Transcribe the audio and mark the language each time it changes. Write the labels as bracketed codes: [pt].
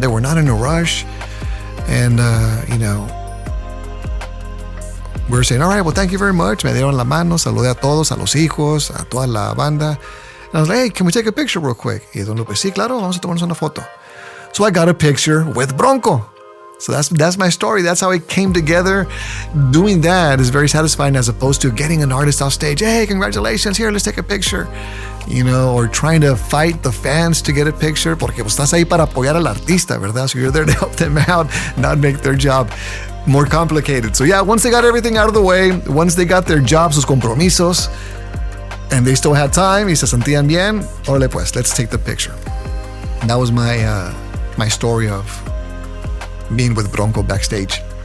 [en] They were not in a rush. And, we were saying, all right, well, thank you very much. [es] Me dieron la mano, saludé a todos, a los hijos, a toda la banda. [en] And I was like, hey, can we take a picture real quick? [es] Y Don Lupe, sí, claro, vamos a tomarnos una foto. [en] So I got a picture with Bronco. So that's my story. That's how it came together. Doing that is very satisfying, as opposed to getting an artist off stage. Hey, congratulations. Here, let's take a picture. Or trying to fight the fans to get a picture, [es] porque pues estás ahí para apoyar al artista, ¿verdad? [en] So you're there to help them out, not make their job more complicated. So yeah, once they got everything out of the way, once they got their jobs, [es] sus compromisos, [en] and they still had time, [es] y se sentían bien, órale pues, [en] let's take the picture. And that was my story of being with Bronco backstage.